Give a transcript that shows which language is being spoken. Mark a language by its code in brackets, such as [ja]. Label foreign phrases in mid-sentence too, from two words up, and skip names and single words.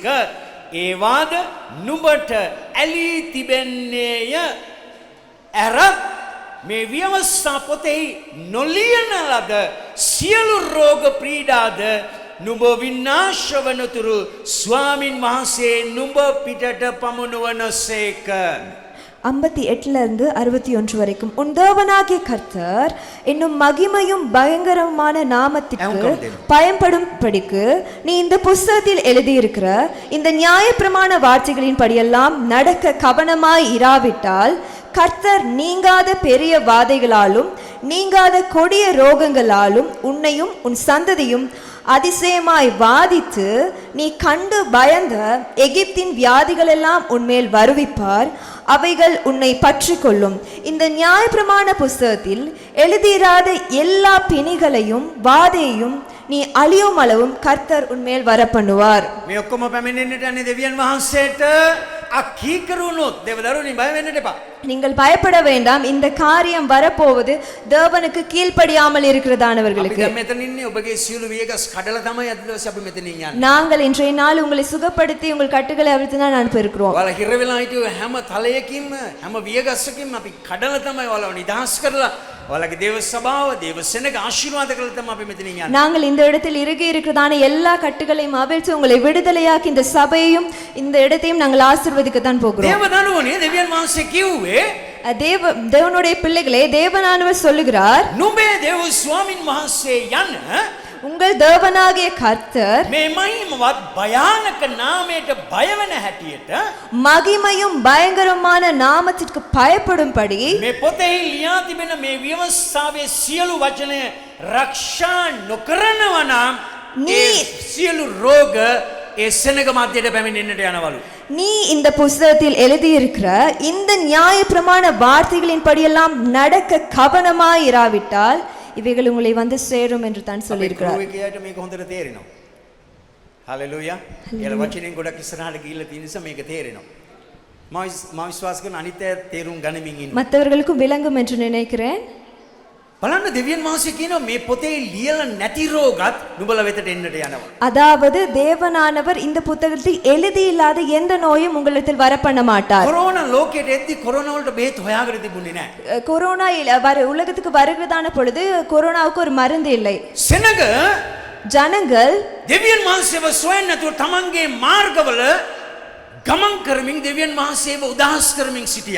[si] ඒවාද නුඹට ඇලී තිබෙන්නේය. ඇරත් මේ ව්‍යවස්ථා පොතෙහි නොලියන ලද සියලු රෝග පීඩාද නුඹ විනාශ වනතුරු ස්වාමින් වහන්සේ නුඹ පිටට පමුණුවනසේක. [ta] 58 இருந்து 61 வரைக்கும் உன் தேவனாகிய கர்த்தர் என்னும் மகிமையும் பயங்கரமான நாமத்திற்கு பயன்படும்படிக்கு நீ இந்த புஸ்தகத்தில் எழுதியிருக்கிற இந்த நியாயப்பிரமாண வார்த்தைகளின் படியெல்லாம் நடக்க கவனமாய் இராவிட்டால் கர்த்தர் நீங்காத பெரிய வாதைகளாலும் நீங்காத கொடிய ரோகங்களாலும் உன்னையும் உன் சந்ததியும் அதிசயமாய் வாதித்து நீ கண்டு பயந்த எகிப்தின் வியாதிகளெல்லாம் உன்மேல் வருவிப்பார். அவைகள் உன்னை பற்றி கொள்ளும். இந்த நியாயப்பிரமாண புஸ்தகத்தில் எழுதியிராத எல்லா பிணிகளையும் வாதையையும் நீ அழியும் அளவும் கர்த்தர் உன்மேல் வர பண்ணுவார். [si] මේ ඔක්කොම පැමිණෙන්නට යන්නේ දෙවියන් වහන්සේට අකීකරුණොත් දෙවදරුනි බය වෙන්නට එපා. [ta] நீங்கள் பயப்பட வேண்டாம். இந்த காரியம் வரப்போவது தேவனுக்கு கீழ்ப்படியாமல் இருக்கிறதானவர்களுக்கு. [si] අපි මෙතන ඉන්නේ ඔබගේ සියලු වියගස් කඩලා තමයි අද දවසේ අපි මෙතන යන්නේ. [ta] நாங்கள் இன்றைய நாள் உங்களை சுகப்படுத்தி உங்கள் கட்டுகளை அவிழ்த்து தான் அனுப்பியிருக்கிறோம். [si] ඔයාලා හිර වෙලා හිටිය හැම තලයකින්ම හැම වියගස්සකින්ම අපි කඩලා තමයි ඔයාලව නිදහස් කරලා ඔයාලගේ දේව සභාව දේව සෙනග ආශිර්වාද කරලා තමයි අපි මෙතන යන්නේ. [ta] நாங்கள் இந்த இடத்தில் இறுகி இருக்கிறதான எல்லா கட்டுகளையும் அவிழ்த்து உங்களை விடுதலையாக்கி இந்த சபையையும் இந்த இடத்தையும் நாங்கள் ஆசீர்வதிக்க தான் போகிறோம். [si] දේවදනුවනේ දෙවියන් වහන්සේ කිව්වේ [ta] தேவனுடைய பிள்ளைகளே தேவனானவர் சொல்லுகிறார் [si] නුඹේ දේව ස්වාමින් වහන්සේ යන [ta] உங்கள் தேவனாகிய கர்த்தர் [si] මේ මහිමවත් භයානක නාමයට බය වෙන හැටියට [ta] மகிமையும் பயங்கரமான நாமத்திற்கு பயப்படும்படி [si] මේ පොතේ ලියා තිබෙන මේ ව්‍යවස්ථාවේ සියලු වචන රක්ෂා නොකරනවා නම් මේ සියලු රෝග ඒ සෙනග මැදට පැමිණෙන්නට යනවලු. [ta] நீ இந்த புஸ்தகத்தில் எழுதியிருக்கிற இந்த நியாயப்பிரமாண வார்த்தைகளின் படியெல்லாம் நடக்க கவனமாய் இராவிட்டால் இவைகள் உங்களை வந்து சேரும் என்று தான் சொல்லியிருக்கிறார். [si] මේකට මේක හොඳට තේරෙනවා. හalleluya. ඊළ වචනෙන් ගොඩක් ඉස්සරහට ගිහිල්ලා තියෙන නිසා මේක තේරෙනවා. මම විශ්වාස කරන අනිත් අය තේරුම් ගනිමින් ඉන්න. [ta] மற்றவர்களுக்கும் விளங்கும் என்று நினைக்கிறேன். [si] බලන්න දෙවියන් වහන්සේ කියනවා මේ පොතේ ලියලා නැති රෝගත් නුඹලා වෙතට එන්නට යනවා. [ta] அதாவது தேவனானவர் இந்த புத்தகத்தில் எழுதி இல்லாத எந்த நோயும் உங்களிடத்தில் வர பண்ண மாட்டார். [si] கொரோனா ලෝකයට එද්දි කොරෝනා වලට බේත් හොයාගෙන තිබුණේ නැහැ. [ta] கொரோனா உலகத்துக்கு வருகிறதான பொழுது கொரோனாவுக்கு ஒரு மருந்து இல்லை. [si] සෙනග [ta] ஜனங்கள் [si] දෙවියන් වහන්සේව සොයන්නේ නැතුව තමන්ගේ මාර්ගවල ගමන් කරමින් දෙවියන් වහන්සේව උදාහස් කරමින් සිටියා.